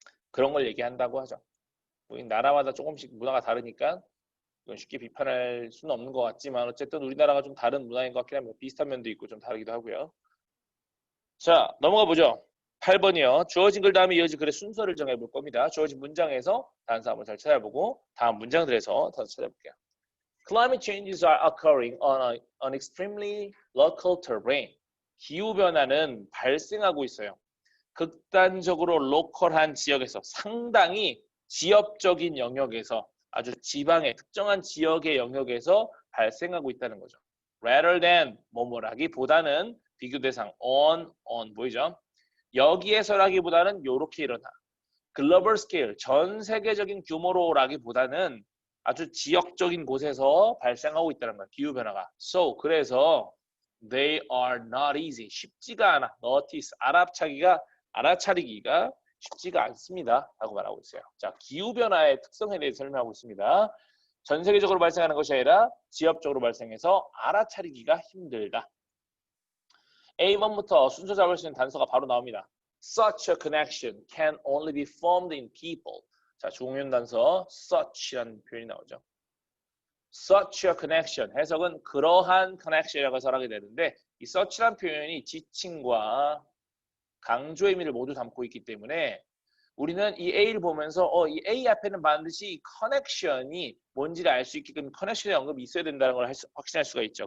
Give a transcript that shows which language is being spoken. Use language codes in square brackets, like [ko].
[ko] 그런 걸 얘기한다고 하죠. 나라마다 조금씩 문화가 다르니까 이건 쉽게 비판할 수는 없는 것 같지만 어쨌든 우리나라가 좀 다른 문화인 것 같긴 합니다. 비슷한 면도 있고 좀 다르기도 하고요. 자, 넘어가 보죠. 8번이요. 주어진 글 다음에 이어진 글의 순서를 정해볼 겁니다. 주어진 문장에서 단서 한번 잘 찾아보고 다음 문장들에서 단서 찾아볼게요. [en] Climate changes are occurring on an extremely local terrain. [ko] 기후변화는 발생하고 있어요. 극단적으로 로컬한 지역에서 상당히 지역적인 영역에서 아주 지방의 특정한 지역의 영역에서 발생하고 있다는 거죠. Rather than 뭐뭐라기보다는 비교 대상 on 보이죠? 여기에서라기보다는 요렇게 일어나. 글로벌 스케일, 전 세계적인 규모로라기보다는 아주 지역적인 곳에서 발생하고 있다는 거야. 기후변화가. [en] So, [ko] 그래서 [en] they are not easy. [ko] 쉽지가 않아. notice, 알아차리기가 쉽지가 않습니다. 라고 말하고 있어요. 자, 기후변화의 특성에 대해서 설명하고 있습니다. 전 세계적으로 발생하는 것이 아니라 지역적으로 발생해서 알아차리기가 힘들다. A1부터 순서 잡을 수 있는 단서가 바로 나옵니다. [en] Such a connection can only be formed in people. [ko] 자, 중요한 단서 such이라는 표현이 나오죠. [en] Such a connection. [ko] 해석은 그러한 connection이라고 해석하게 되는데 이 such라는 표현이 지칭과 강조의 의미를 모두 담고 있기 때문에 우리는 이 A를 보면서 이 A 앞에는 반드시 connection이 뭔지를 알 수 있게끔 connection의 언급이 있어야 된다는 걸 확신할 수가 있죠.